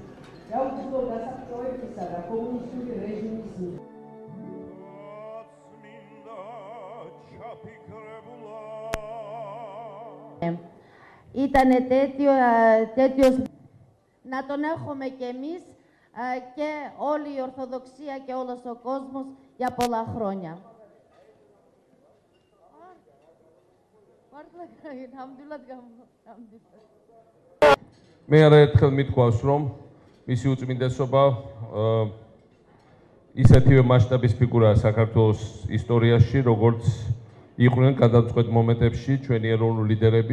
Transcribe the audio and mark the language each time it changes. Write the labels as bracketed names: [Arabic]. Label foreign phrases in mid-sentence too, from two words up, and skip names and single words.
[Greek] Ήτανε τέτοιος να τον έχουμε κι εμείς και όλη η Ορθοδοξία και όλος ο κόσμος για πολλά χρόνια. [Georgian] მე არაერთხელ მithქვავს, რომ მისი უწმინდესობა ისეთივე მასშტაბის ფიგურაა საქართველოს ისტორიაში, როგორც იყვნენ გადამწყვეტ მომენტებში ჩვენი ეროვნული ლიდერები.